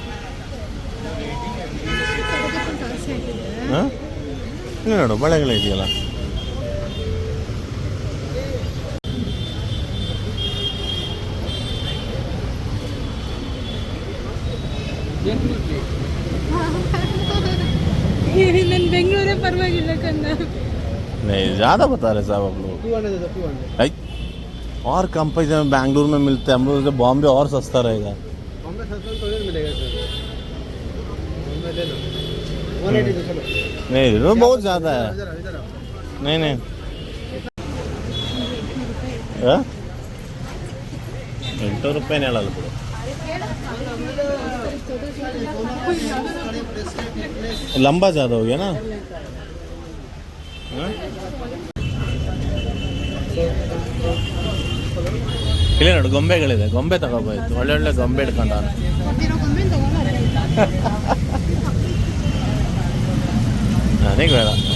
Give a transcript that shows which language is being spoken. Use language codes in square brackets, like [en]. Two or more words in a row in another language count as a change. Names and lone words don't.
[kn] ಹಾಂ ಇಲ್ಲ ನೋಡು, ಬಳೆಗಳು ಇದೆಯಲ್ಲ. ನನ್ನ ಬೆಂಗಳೂರೇ ಪರವಾಗಿಲ್ಲ ಕಣ್ಣ. [hi] नहीं ज़्यादा बता रहे साहब आप लोग. और कंपैरिजन में बैंगलोर में मिलते हैं, हम लोग से बॉम्बे और सस्ता रहेगा. बॉम्बे सस्ता तो नहीं मिलेगा सर. बॉम्बे ले लो 180 तो चलो. नहीं वो बहुत ज़्यादा है. इधर आओ. [kn] नहीं 800 ರೂಪಾಯಿನೇ ಹೇಳಲ್ಲ ಬಿಡು. [hi] लंबा ज़्यादा हो गया ना. [kn] ಇಲ್ಲ ನೋಡು, ಗೊಂಬೆಗಳಿದೆ, ಗೊಂಬೆ ತಗೋಬೋಯ್ತು. ಒಳ್ಳೆ ಗೊಂಬೆ ಇಟ್ಕೊಂಡ ನನಗೆ ಬೇಡ.